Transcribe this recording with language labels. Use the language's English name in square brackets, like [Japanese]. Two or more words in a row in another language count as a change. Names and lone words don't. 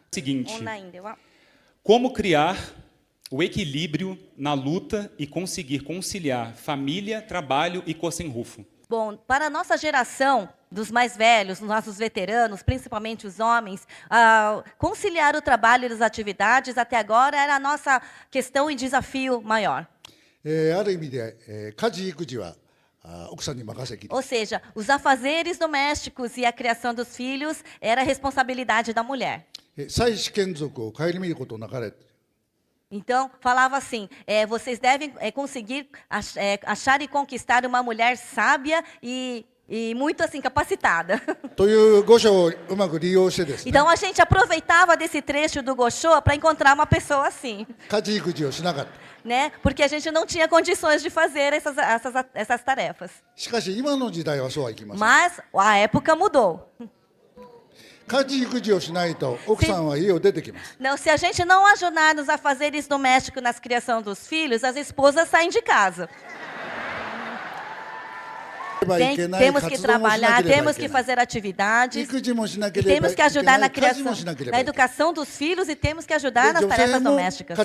[Portuguese] Seguinte, como criar o equilíbrio na luta e conseguir conciliar família, trabalho e [Japanese] 広宣流布? [Portuguese] Bom, para a nossa geração, dos mais velhos, dos nossos veteranos, principalmente os homens, conciliar o trabalho e as atividades até agora era a nossa questão e desafio maior. [Japanese] ある意味で家事育児は奥さんに任せきり。 [Portuguese] Ou seja, os afazeres domésticos e a criação dos filhos era a responsabilidade da mulher. [Japanese] 妻子眷属を顧みることなかれ。 [Portuguese] Então, falava assim, vocês devem conseguir achar e conquistar uma mulher sábia e muito assim capacitada. [Japanese] という御所をうまく利用してですね。 [Portuguese] Então a gente aproveitava desse trecho do Gosho para encontrar uma pessoa assim. [Japanese] 家事育児をしなかった。 [Portuguese] Né? Porque a gente não tinha condições de fazer essas tarefas. [Japanese] しかし今の時代はそうはいきません。 [Portuguese] Mas a época mudou. [Japanese] 家事育児をしないと奥さんは家を出てきます。 [Portuguese] Não, se a gente não ajudar nos afazeres domésticos nas criação dos filhos, as esposas saem de casa. Temos que trabalhar, temos que fazer atividades, temos que ajudar na criação, na educação dos filhos e temos que ajudar nas tarefas domésticas.